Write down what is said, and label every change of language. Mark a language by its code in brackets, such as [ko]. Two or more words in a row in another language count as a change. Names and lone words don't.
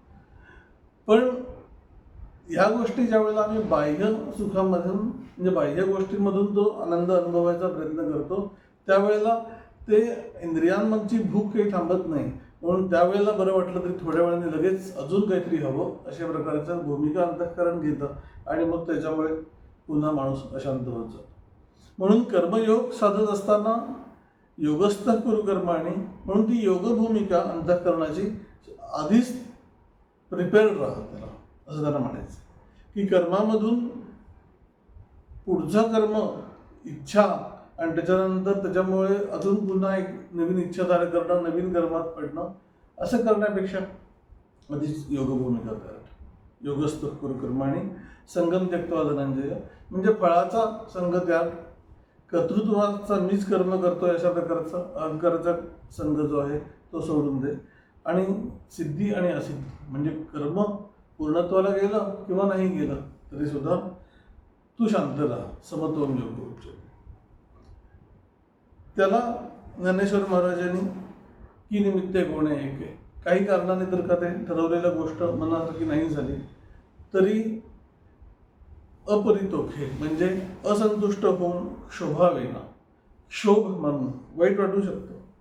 [mr] पण ह्या गोष्टी ज्या वेळेला आम्ही बाह्य सुखामधून म्हणजे बाह्य गोष्टींमधून तो आनंद अनुभवायचा प्रयत्न करतो त्यावेळेला ते इंद्रियांची भूक काही थांबत नाही. म्हणून त्यावेळेला बरं वाटलं तरी थोड्या वेळाने लगेच अजून काहीतरी हवं अशा प्रकारच्या भूमिका अंतःकरण घेतं आणि मग त्याच्यामुळे पुन्हा माणूस अशांत होत जातो. म्हणून कर्मयोग साधत असताना [sa] योगस्थ कुरु कर्माणि [mr] म्हणून ती योगभूमिका अंतःकरणाची आधीच प्रिपेअर्ड राहत त्याला असं त्यांना म्हणायचं की कर्मामधून पुढचं कर्म इच्छा आणि त्याच्यानंतर त्याच्यामुळे अजून पुन्हा एक नवीन इच्छा तयार करणं, नवीन कर्मात पडणं असं करण्यापेक्षा आधीच योगभूमिका तयार. [sa] योगस्थ कुरु कर्माणि संगम त्यक्त्वा धनंजय [mr] म्हणजे फळाचा संग त्याग, कर्तृत्वाचा मीच कर्म करतोय अशा प्रकारचा अहंकाराचा संघ जो आहे तो सोडून दे आणि सिद्धी आणि असिद्धी म्हणजे कर्म पूर्णत्वाला गेलं किंवा नाही गेलं तरी सुद्धा तू शांत राहा, [sa] समत्वम योग उच्यते. [mr] त्याला ज्ञानेश्वर महाराजांनी की निमित्ते कोणे एके, काही कारणाने जर का ते ठरवलेल्या गोष्ट मनासारखी नाही झाली तरी अपरितोखे म्हणजे असंतुष्ट होऊन क्षोभावेना, क्षोभ म्हणून वाईट वाटू शकतं.